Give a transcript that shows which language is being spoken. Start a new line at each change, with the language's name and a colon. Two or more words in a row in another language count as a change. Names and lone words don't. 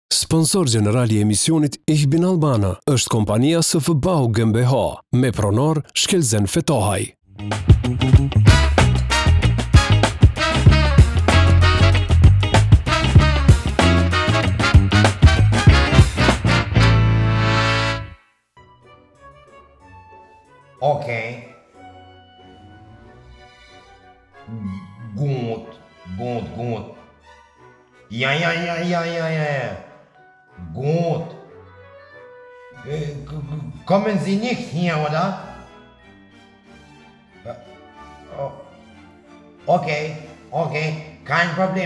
Albanian: Sponsor general i emisionit Ihbin Albana është kompania SFBAU GmbH, me pronor Shkelzen Fetohaj. Okej.
German: Gut. Ja. Gut. Kommen Sie nicht hier, oder? Okay. Kein Problem.